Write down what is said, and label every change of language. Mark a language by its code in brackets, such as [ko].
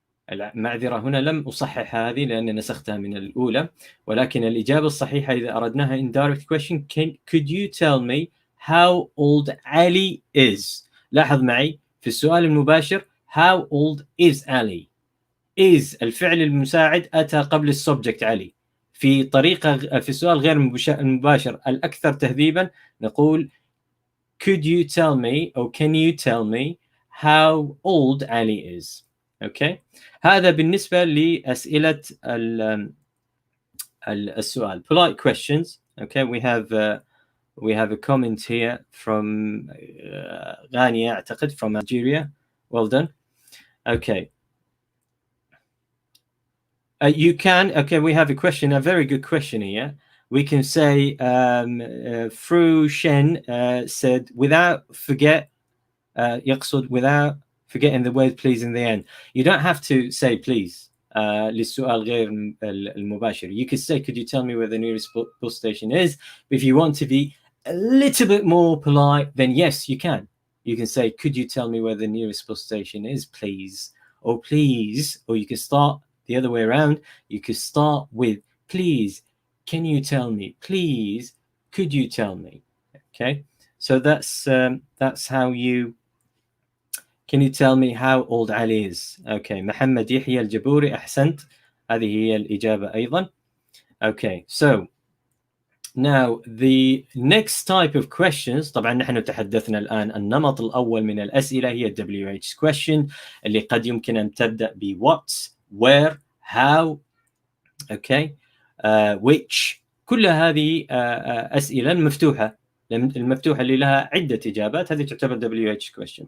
[ar] المعذرة هنا لم أصحح هذه لأن نسختها من الأولى، ولكن الإجابة الصحيحة إذا أردناها indirect question [en] could you tell me how old Ali is. [ar] لاحظ معي في السؤال المباشر [en] how old is Ali. [ar] is الفعل المساعد أتى قبل السبجكت علي. في السؤال غير المباشر الأكثر تهذيبا نقول [en] could you tell me or can you tell me how old Ali is. Okay. [ar] هذا بالنسبة لأسئلة السؤال. [en] Polite questions. Okay, we have a comment here from Ghania أعتقد from Algeria. Well done. Okay. You can, okay, we have a question, a very good question here. We can say, Fru Shen said, without forget, يقصد without forgetting the word please in the end. You don't have to say please [ar] للسؤال غير المباشر. [en] You could say, could you tell me where the nearest bus station is? But if you want to be a little bit more polite, then yes, you can. You can say, could you tell me where the nearest bus station is, please? Or please, or you can start the other way around. You could start with please, can you tell me? Please, could you tell me? Okay, so that's how you. Can you tell me how old Ali is? [ar] Okay, محمد يحيى الجبوري أحسنت. هذه هي الإجابة أيضا. [en] Okay, so now the next type of questions. [ar] طبعا نحن تحدثنا الآن النمط الأول من الأسئلة هي WH question اللي قد يمكن أن تبدأ ب [en] what, where, how, okay, which. [ar] كل هذه أسئلة مفتوحة، المفتوحة اللي لها عدة إجابات هذه تعتبر WH question.